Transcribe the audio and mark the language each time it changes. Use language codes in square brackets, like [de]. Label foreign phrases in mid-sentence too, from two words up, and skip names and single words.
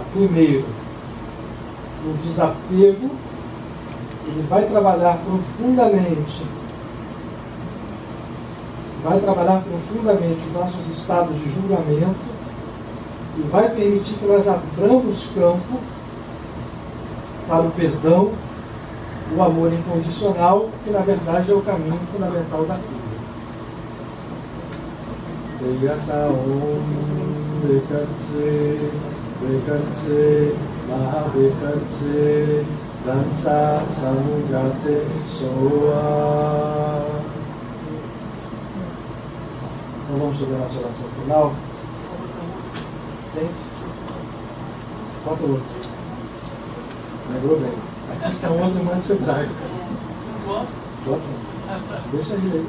[pt] Primeiro, no desapego, ele vai trabalhar profundamente os nossos estados de julgamento e vai permitir que nós abramos campo para o perdão, o amor incondicional, que na verdade é o caminho fundamental da cura. Yata Om Vekanse, Vekanse, Maha Vekanse, Vansat Samuga Soha. Então vamos fazer a nossa oração final. Tem? Falta outro. Lembrou bem. Aqui está um outro mantra hebraico. Bota. Deixa ele aí.